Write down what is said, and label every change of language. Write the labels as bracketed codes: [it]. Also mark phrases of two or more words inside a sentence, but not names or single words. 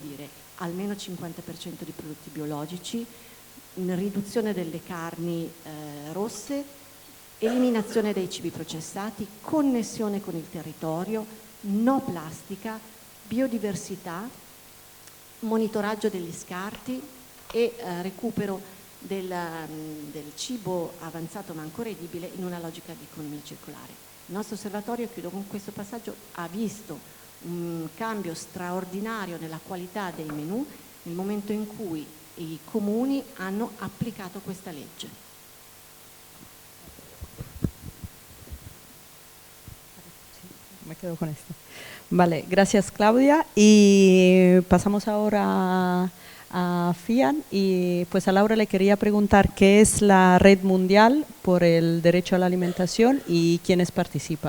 [it] dire almeno 50% di prodotti biologici, riduzione delle carni rosse, eliminazione dei cibi processati, connessione con il territorio, no plastica, biodiversità monitoraggio degli scarti e recupero del cibo avanzato ma ancora edibile in una logica di economia circolare. Il nostro osservatorio, chiudo con questo passaggio, ha visto un cambio straordinario nella qualità dei menù nel momento in cui i comuni hanno applicato questa legge. [es] Me quedo con esto. Vale, gracias Claudia. Y pasamos ahora a FIAN. Y pues a Laura le quería preguntar qué es la Red Mundial por el Derecho a la Alimentación y quiénes participan.